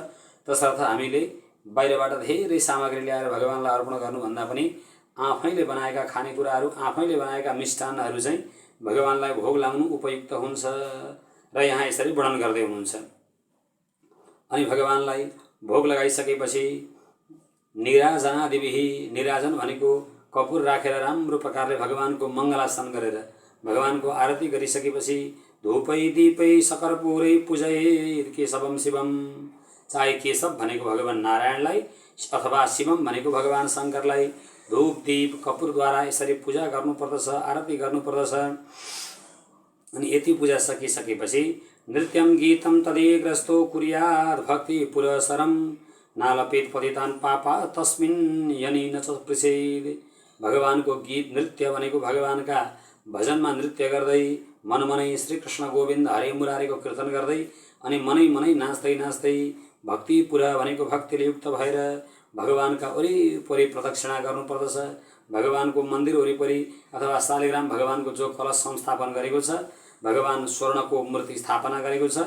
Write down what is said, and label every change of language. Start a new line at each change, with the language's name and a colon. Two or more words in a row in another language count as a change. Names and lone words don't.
Nepali: तसर्थ हामीले बाहिरबाट धेरै सामग्री ल्याएर भगवानलाई अर्पण गर्नुभन्दा पनि आफैले बनाएका खानेकुराहरू, आफैले बनाएका मिष्टान्नहरू चाहिँ भगवानलाई भोग लगाउनु उपयुक्त हुन्छ र यहाँ यसरी वर्णन गर्दै हुनुहुन्छ। अनि भगवानलाई भोग लगाइसकेपछि निराजनादिभिः, निराजन भनेको कपुर राखेर राम्रो प्रकारले भगवानको मङ्गलासन गरेर भगवानको आरती गरिसकेपछि
Sanskrit: धूपै दीपै सकर्पूरै पूजयेत् केशवम शिवम।
Nepali: चाहे केशव भनेको भगवान नारायणलाई अथवा शिवम भनेको भगवान शङ्करलाई धूप दीप कपुरद्वारा यसरी पूजा गर्नुपर्दछ, आरती गर्नुपर्दछ। अनि यति पूजा सकिसकेपछि
Sanskrit: नृत्यम गीतम तदेग्रस्तो कुर्यात् भक्ति पुरस्सरम नालपेत पतितान पापा तस्मिन् यनि न च पृच्छेत्।
Nepali: भगवानको गीत नृत्य भनेको भगवानका भजनमा नृत्य गर्दै मनमनै श्रीकृष्ण गोविन्द हरे मुरारेको कीर्तन गर्दै अनि मनै मनै नाच्दै नाच्दै भक्तिपुर भनेको भक्तिले युक्त भएर भगवानका वरिपरि प्रदक्षिणा गर्नुपर्दछ। भगवानको मन्दिर वरिपरि अथवा शालिग्राम भगवानको जो कलश संस्थापन गरेको छ भगवान स्वर्णको मूर्ति स्थापना गरेको छ।